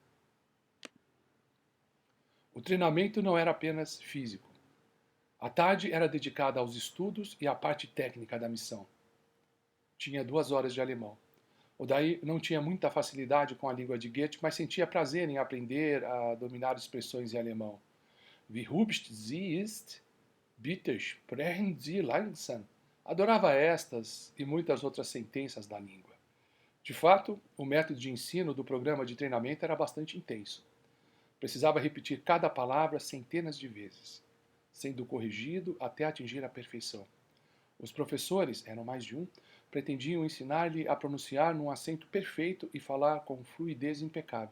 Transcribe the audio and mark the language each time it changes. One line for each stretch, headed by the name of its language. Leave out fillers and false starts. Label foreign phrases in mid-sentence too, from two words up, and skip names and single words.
Portuguese: O treinamento não era apenas físico. A tarde era dedicada aos estudos e à parte técnica da missão. Tinha 2 horas de alemão. Odair não tinha muita facilidade com a língua de Goethe, mas sentia prazer em aprender a dominar expressões em alemão.
German: Wie hübsch sie ist, bitte sprechen Sie langsam.
Portuguese: Adorava estas e muitas outras sentenças da língua. De fato, o método de ensino do programa de treinamento era bastante intenso. Precisava repetir cada palavra centenas de vezes, sendo corrigido até atingir a perfeição. Os professores, eram mais de um, pretendiam ensinar-lhe a pronunciar num acento perfeito e falar com fluidez impecável.